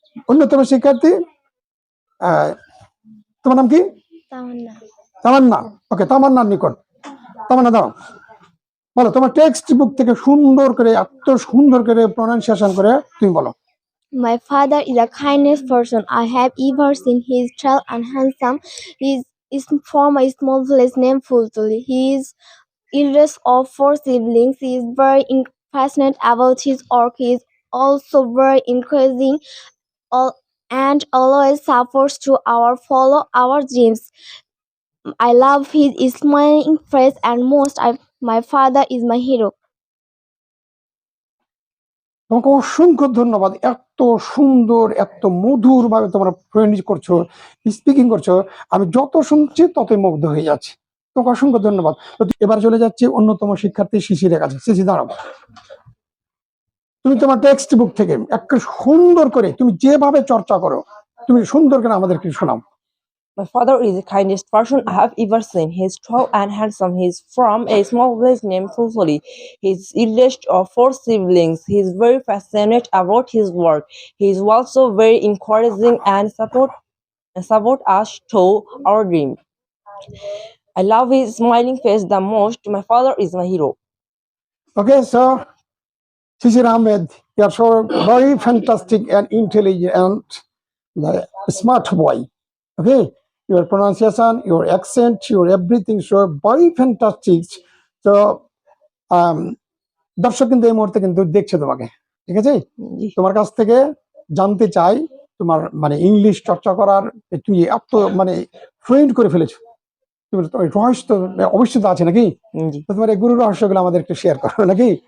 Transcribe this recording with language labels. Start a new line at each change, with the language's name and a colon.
Bangla: অন্যতম শিক্ষার্থী, তোমার নাম কি? তামান্না। ওকে, তামান্নার নিকট। তামান্না দাও, বলো তোমার টেক্সট বুক থেকে সুন্দর করে, এত সুন্দর করে প্রনাউন্সিয়েশন করে তুমি বলো।
English: My father is the kindest person I have ever seen. He is tall and handsome. He is from a small village named Fultuli. He is eldest of 4 siblings. He is very passionate about his work. He is also very encouraging and always supports to follow our dreams. I love his smiling face and my father is my hero.
Bangla: তোমাকে অসংখ্য ধন্যবাদ। এত সুন্দর, এত মধুর ভাবে তোমরা pronounce করছো, স্পিকিং করছো, আমি যত শুনছি ততই মুগ্ধ হয়ে যাচ্ছি। তোমাকে অসংখ্য ধন্যবাদ। তো এবার চলে যাচ্ছি অন্যতম শিক্ষার্থী শিশিরের কাছে। শিশি দাঁড়াও, তুমি তোমার টেক্সট বুক থেকে একটা সুন্দর করে তুমি যেভাবে চর্চা করো, তুমি সুন্দর করে আমাদেরকে শোনাও।
English: My father is the kindest person I have ever seen. He is tall and handsome. He is from a small village named Fulfully. He is eldest of 4 siblings. He is very passionate about his work. He is also very encouraging and support us to our dream. I love his smiling face the most. My father is my hero. Okay, so Shishir Ahmed, you are so very fantastic and intelligent and smart boy. Okay, your pronunciation, your accent, your everything so very fantastic.
Bangla: So দর্শক কিন্তু এই মুহূর্তে কিন্তু দেখছে তোমাকে, ঠিক আছে? তোমার কাছ থেকে জানতে চাই তোমার মানে ইংলিশ চর্চা করার তুমি এত মানে ফ্লুয়েন্ট করে ফেলেছো, তুমি রহস্য অবশ্যই তো আছে নাকি? তো তোমার এই গুরু রহস্যগুলো আমাদের একটু শেয়ার করো নাকি?